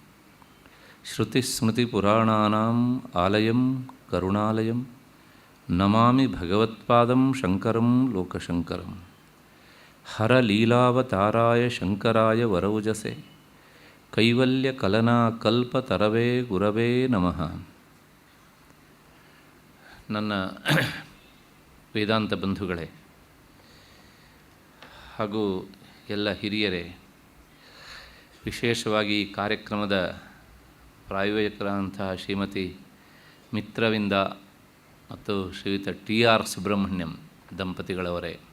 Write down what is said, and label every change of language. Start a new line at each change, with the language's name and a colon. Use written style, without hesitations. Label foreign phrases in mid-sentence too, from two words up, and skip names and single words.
Sanskrit: ಶ್ರುತಿಸ್ಮೃತಿಪುರಾಣಾನಾಂ ಆಲಯಂ ಕರುಣಾಲಯಂ ನಮಾಮಿ ಭಗವತ್ಪಾದಂ ಶಂಕರಂ ಲೋಕಶಂಕರಂ. ಹರಲೀಲಾವತಾರಾಯ ಶಂಕರಾಯ ವರೌಜಸೆ ಕೈವಲ್ಯಕಲನಾಕಲ್ಪತರವೇ ಗುರವೇ ನಮಃ.
Kannada: ನನ್ನ ವೇದಾಂತ ಬಂಧುಗಳೇ ಹಾಗೂ ಎಲ್ಲ ಹಿರಿಯರೇ, ವಿಶೇಷವಾಗಿ ಈ ಕಾರ್ಯಕ್ರಮದ ಪ್ರಾಯೋಜಕರಾದಂತಹ ಶ್ರೀಮತಿ ಮಿತ್ರವಿಂದ ಮತ್ತು ಶ್ರೀಯುತ TR ಸುಬ್ರಹ್ಮಣ್ಯಂ ದಂಪತಿಗಳವರೇ,